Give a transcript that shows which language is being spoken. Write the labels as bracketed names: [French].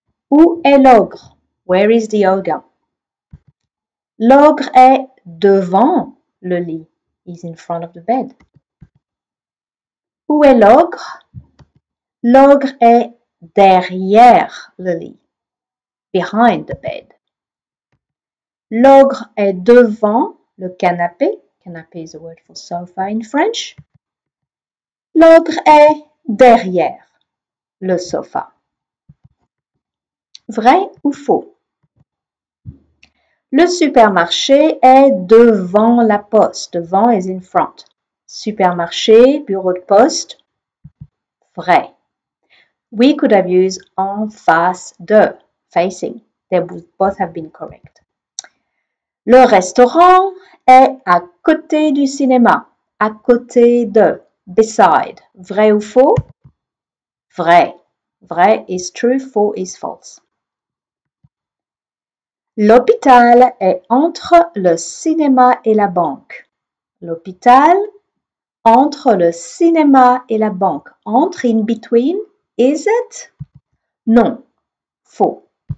[French] Où est l'ogre? [English] Where is the ogre? [French] L'ogre est devant le lit. [English] He's in front of the bed. [French] Où est l'ogre? L'ogre est derrière le lit. [English] Behind the bed. [French] L'ogre est devant le canapé. [English] Canapé is a word for sofa in French. [French] L'ogre est derrière le sofa. Vrai ou faux? Le supermarché est devant la poste. Devant [English] is in front. [French] Supermarché, bureau de poste. Vrai. [English] We could have used [French] en face de, [English] facing. They would both have been correct. [French] Le restaurant est à côté du cinéma. À côté de, [English] beside. [French] Vrai ou faux? Vrai. [English] Vrai is true, faux is false. [French] L'hôpital est entre le cinéma et la banque. L'hôpital entre le cinéma et la banque. [English] Entre, in between, is it? [French] Non, faux.